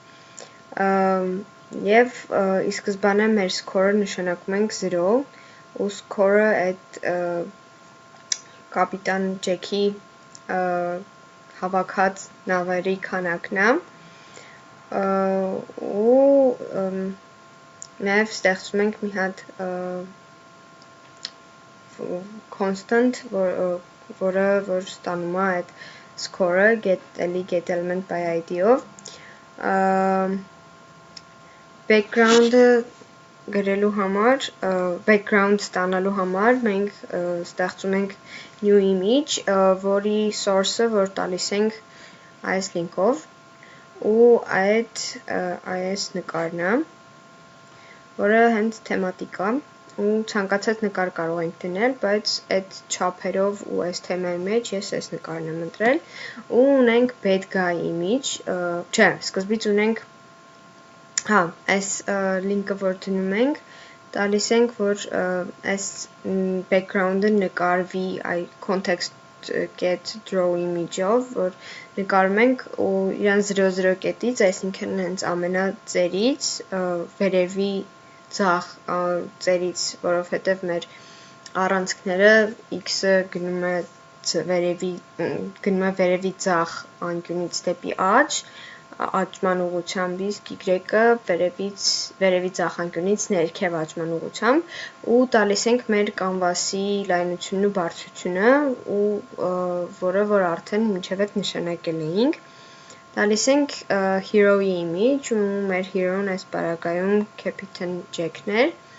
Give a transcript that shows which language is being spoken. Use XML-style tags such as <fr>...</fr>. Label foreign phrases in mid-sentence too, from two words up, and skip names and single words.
<hy>և ի սկզբանե մեր score-ը նշանակում ենք 0 ու score-ը այդ կապիտան Ջեքի հավաքած նավերի քանակն է ու նաև ստեղծում ենք մի հատ constant, որը ստանում է այդ score-ը</hy> <en>get element by ID-</en> <hy>ով background-ը գրելու համար, background ստանալու համար մենք ստեղծում ենք</hy> <en>new image,</en> <hy>որի source-ը որ տալիս ենք այս link-ով ու այս նկարն է, որը հենց թեմատիկ է ու ցանկացած նկար կարող ենք դնել, բայց այդ չափերով ու այս թեմայի մեջ ես այս նկարն եմ ընտրել ու ունենք</hy> <en>bad guy image,</en> <hy>սկզբից ունենք այս link-ը որ դնում ենք, տալիս ենք, որ այս background-ը նկարվի</hy> <en>context get draw image-</en> <hy>ով, որ նկարում ենք ու իրան 0-0 կետից, այսինքն հենց ամենածերից, վերևի ձախ ծերից, որովհետև մեր առանցքները x-ը գնում է վերևի ձախ անկյունից դեպի աջ, աճման ուղղությամբ, իսկ y-ը վերևի ձախ անկյունից ներքև աճման ուղղությամբ ու տալիս ենք մեր Canvas-ի լայնությունն ու բարձրությունը ու որը որ արդեն մինչև այդ նշանակել էինք, տալիս ենք hero-ի image ու մեր hero-ն այս պարագայում Captain Jack-ն էր</hy>